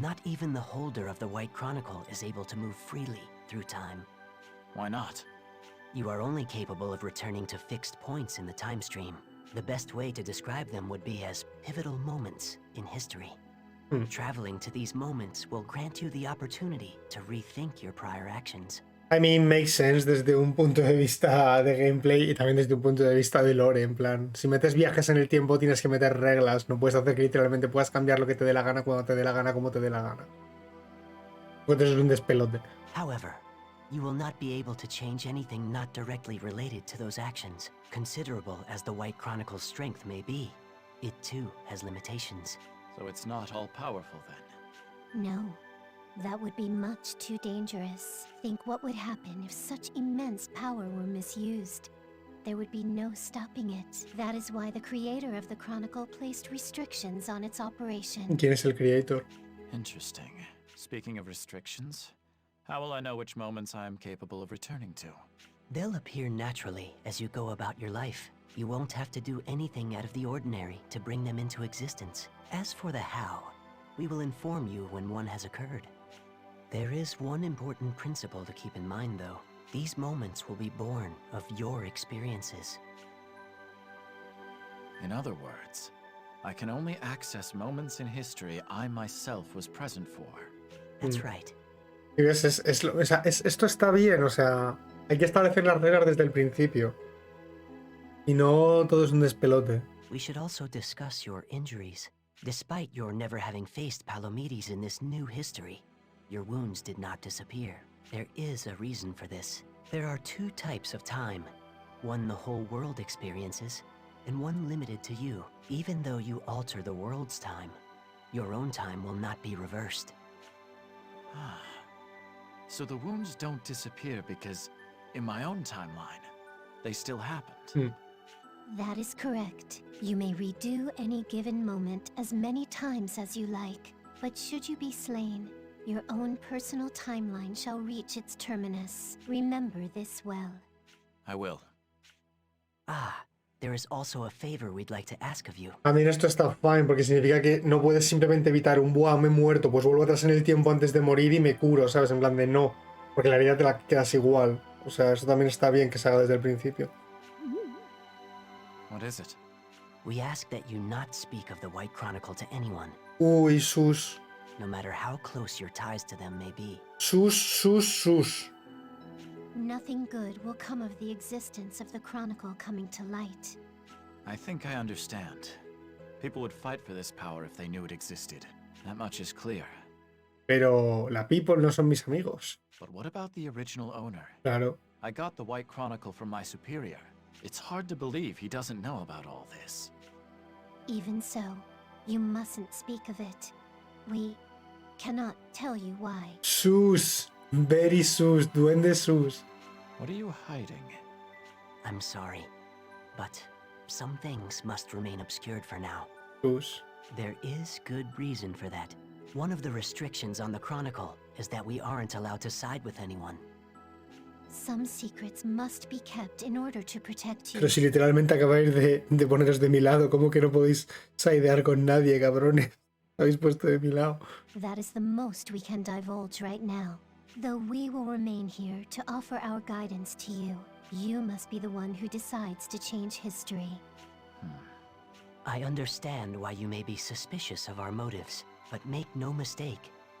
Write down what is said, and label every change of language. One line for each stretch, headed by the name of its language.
English: Not even the holder of the White Chronicle is able to move freely through time. Why not? You are only capable of returning to fixed points in the time stream. The best way to describe them would be as pivotal moments in history. Traveling to these moments will grant you the opportunity to rethink your prior actions. I mean, makes sense
Spanish: desde un punto de vista de gameplay y también desde un punto de vista de lore, en plan, si metes viajes en el tiempo tienes que meter reglas, no puedes hacer que literalmente puedas cambiar lo que te dé la gana cuando te dé la gana, como te dé la gana. Pues eso es un despelote.
English: However, you will not be able to change anything not directly related to those actions. Considerable as the White Chronicle's strength may be, it too has limitations. So it's not all powerful then? No, that would be much too dangerous. Think what would happen if such immense power were misused. There would be no stopping it. That is why the creator of the Chronicle placed restrictions on its operation.
Spanish: ¿Quién es el creator?
English: Interesting. Speaking of restrictions, how will I know which moments I am capable of returning to? They'll appear naturally as you go about your life. You won't have to do anything out of the ordinary to bring them into existence. As for the how, we will inform you when one has occurred. There is one important principle to keep in mind, though. These moments will be born of your experiences. In other words, I can only access moments in history I myself was present for. That's right.
Spanish: Y ves, esto está bien, o sea, hay que establecer las reglas desde el principio. Y no todo es un despelote.
English: We should also discuss your injuries. Despite your never having faced Palomides in this new history, your wounds did not disappear. There is a reason for this. There are two types of time. One the whole world experiences, and one limited to you. Even though you alter the world's time, your own time will not be reversed. So the wounds don't disappear because, in my own timeline, they still happened. That is correct. You may redo any given moment as many times as you like, but should you be slain, your own personal timeline shall reach its terminus. Remember this well. I will. Ah, there is also a favor we'd like to ask of you.
Spanish: A mí esto está fine porque significa que no puedes simplemente evitar un buah, me he muerto, pues vuelvo atrás en el tiempo antes de morir y me curo, ¿sabes? En plan de no, porque la herida te la quedas igual. O sea, eso también está bien que se haga desde el principio.
English: What is it? We ask that you not speak of the White Chronicle to anyone,
Spanish: Uy, sus.
English: no matter how close your ties to them may be. Sus. Nothing good will come of the existence of the Chronicle coming to light. I think I understand. People would fight for this power if they knew it existed. That much is clear.
Spanish: Pero la people no son mis amigos.
English: But what about the original owner?
Spanish: Claro.
English: I got the White Chronicle from my superior. It's hard to believe he doesn't know about all this. Even so, you mustn't speak of it. We cannot tell you why. Sus. Very sus. Duende sus. What are you hiding? I'm sorry, but some things must remain obscured for now. Sus. There is good reason for that. One of the restrictions on the Chronicle is that we aren't allowed to side with anyone. Some secrets must be kept in order to protect you.
Spanish: Pero si literalmente acabáis de poneros de mi lado, ¿cómo que no podéis sidear con nadie, cabrones? Habéis puesto de mi lado.
English: That is the most we can divulge right now. Though we will remain here to offer our guidance to you, you must be the one who decides to change history. I understand why you may be suspicious of our motives, but make no mistake.